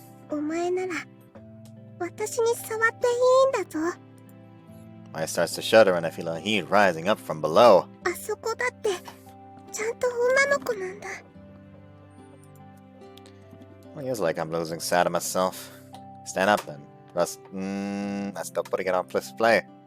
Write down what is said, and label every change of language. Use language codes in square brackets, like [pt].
[ja] お前なら私に触っていいんだぞ。 [en] I starts to shudder and I feel a heat rising up from below. [ja] あそこだってちゃんと女の子なんだ。 [en] Well, feels like I'm losing sight of myself. Stand up and rest. I'm still putting it on plus play.